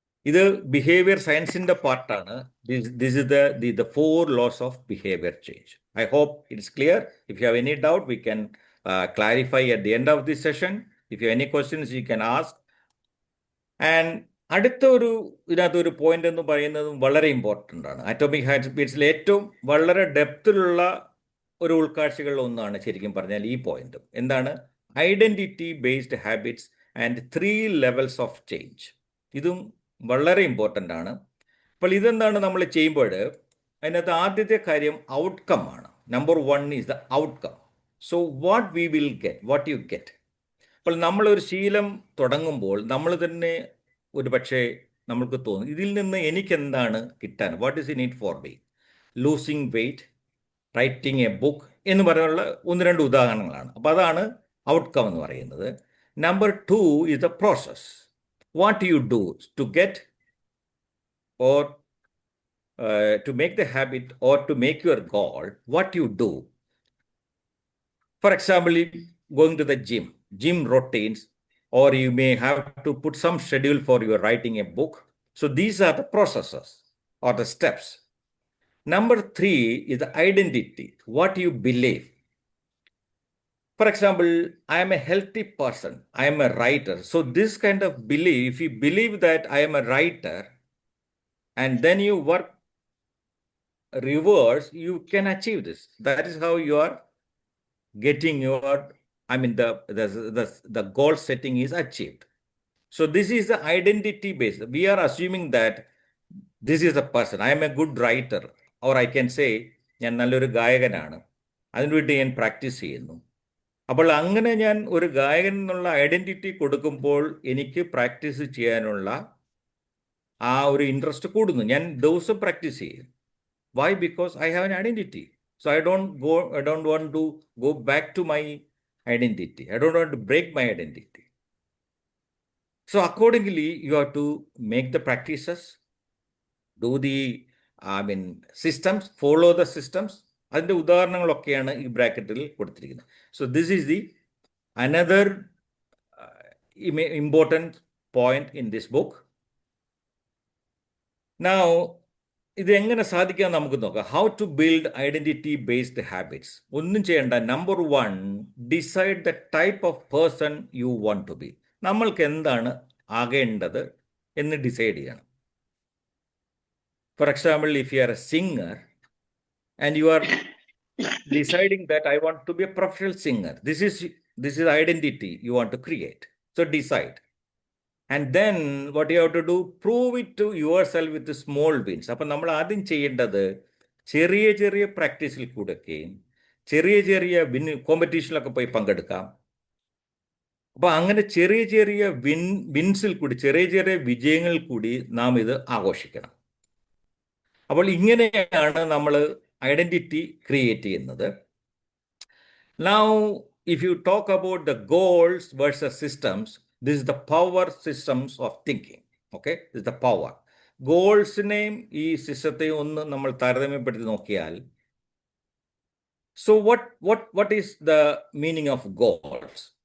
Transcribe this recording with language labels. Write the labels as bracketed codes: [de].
[ml] ഇത് ബിഹേവിയർ സയൻസിൻ്റെ പാർട്ടാണ്. [en] This is the 4 laws of behaviour change. I hope it is clear. If you have any doubt, we can clarify at the end of this session. If you have any questions, you can ask. [ml] And അടുത്ത ഇതിനകത്തൊരു point എന്ന് പറയുന്നതും വളരെ important ആണ്. Atomic ഹാബിറ്റ്സിൽ ഏറ്റവും വളരെ ഡെപ്തിലുള്ള ഒരു ഉൾക്കാഴ്ചകളിൽ ഒന്നാണ് ശരിക്കും പറഞ്ഞാൽ ഈ പോയിന്റ്. എന്താണ്? [en] Identity based habits and 3 levels of change. [ml] ഇതും വളരെ ഇമ്പോർട്ടൻ്റ് ആണ്. അപ്പോൾ ഇതെന്താണ് നമ്മൾ ചെയ്യുമ്പോൾ അതിനകത്ത് ആദ്യത്തെ കാര്യം ഔട്ട്കം ആണ്. [en] Number 1 is the outcome. So what we will get, what you get. [ml] അപ്പോൾ നമ്മളൊരു ശീലം തുടങ്ങുമ്പോൾ നമ്മൾ തന്നെ ഒരു പക്ഷേ നമ്മൾക്ക് തോന്നും, ഇതിൽ നിന്ന് എനിക്കെന്താണ് കിട്ടാൻ, [en] What is in it for me. Losing weight, writing a book [ml] എന്ന് പറയാനുള്ള 1-2 ഉദാഹരണങ്ങളാണ്. അപ്പോൾ അതാണ് ഔട്ട്കം എന്ന് പറയുന്നത്. [en] Number 2 is the process. What you do to get or to make the habit or to make your goal, what you do. For example, going to the gym routines, or you may have to put some schedule for your writing a book. So these are the processes or the steps. Number 3 is the identity, what you believe. For example, I am a healthy person, I am a writer. So this kind of belief, if you believe that I am a writer, and then you work reverse, you can achieve this. That is how you are getting your, I mean, the goal setting is achieved. So this is the identity based. We are assuming that this is a person. I am a good writer, or I can say [ml] ഞാൻ നല്ലൊരു ഗായകനാണ്, അതിനുവേണ്ടി ഞാൻ practice ചെയ്യുന്നു. അപ്പോൾ അങ്ങനെ ഞാൻ ഒരു ഗായകൻ എന്നുള്ള ഐഡന്റിറ്റി കൊടുക്കുമ്പോൾ എനിക്ക് പ്രാക്ടീസ് ചെയ്യാനുള്ള ആ ഒരു ഇൻട്രസ്റ്റ് കൂടുന്നു. ഞാൻ ദിവസം പ്രാക്ടീസ് ചെയ്യും. [en] Why? Because I have an identity. So I don't want to go back to my identity. I don't want to break my identity. So accordingly, you have to make the practices, do the, systems, follow the systems. [ml] അതിൻ്റെ ഉദാഹരണങ്ങളൊക്കെയാണ് ഈ ബ്രാക്കറ്റിൽ കൊടുത്തിരിക്കുന്നത്. [en] So this is the another important point in this book. [ml] Now ഇത് എങ്ങനെ സാധിക്കാൻ നമുക്ക് നോക്കാം. [en] How to build identity based habits. [ml] ഒന്നും ചെയ്യേണ്ട. [en] Number 1, decide the type of person you want to be. [ml] നമ്മൾക്ക് എന്താണ് ആകേണ്ടത് എന്ന് ഡിസൈഡ് ചെയ്യണം. [en] For example, if you are a singer and you are deciding that I want to be a professional singer, this is identity you want to create. So decide, and then what you have to do, prove it to yourself with the small wins. [ml] അപ്പോൾ നമ്മൾ ആദ്യം ചെയ്യേണ്ടത് ചെറിയ ചെറിയ പ്രാക്ടീസിൽ കൂടെയൊക്കെയും ചെറിയ ചെറിയ കോമ്പറ്റീഷനിലൊക്കെ പോയി പങ്കെടുക്കാം. അപ്പോൾ അങ്ങനെ ചെറിയ ചെറിയ വിൻസിൽ കൂടി, ചെറിയ ചെറിയ വിജയങ്ങളിൽ കൂടി നാം ഇത് ആഘോഷിക്കണം. അപ്പോൾ ഇങ്ങനെയാണ് നമ്മൾ ഐഡന്റിറ്റി ക്രിയേറ്റ് ചെയ്യുന്നത്. [en] Now, if you talk about the goals versus systems, this is the power systems of thinking. Okay, this is the power. [ml] ഗോൾസിനെയും ഈ സിസ്റ്റത്തെയും ഒന്ന് നമ്മൾ താരതമ്യപ്പെടുത്തി നോക്കിയാൽ, [en] so what is the meaning of goals?